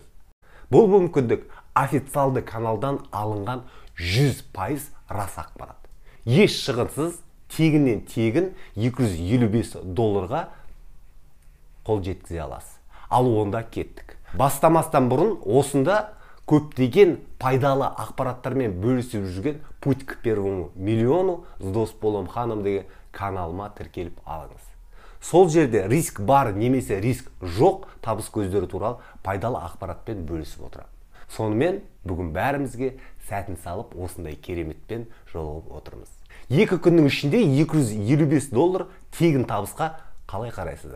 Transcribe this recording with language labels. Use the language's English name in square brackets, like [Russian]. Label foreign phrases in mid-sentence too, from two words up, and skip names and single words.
[Kazakh] Бұл мүмкіндік официалды каналдан алынған 100% рас ақпарат. Еш шығынсыз, тегіннен тегін $255 қол жеткізе аласыз. Ал онда кеттік. Бастамастан бұрын осында көптеген пайдалы ақпараттармен бөлісіп жүрген «Путь к первому миллиону» [Russian] с Досболом [Kazakh] ханым деген каналыма тіркеліп алыңыз. Сол жерде риск бар немесе риск жоқ табыс көздері туралы пайдалы ақпаратпен бөлісіп отырамын. Сонымен бүгін бәрімізге сәтін салып осындай кереметпен жолығып отырмыз. 2 күннің ішінде $255 тегін табысқа қалай қарайсыздар?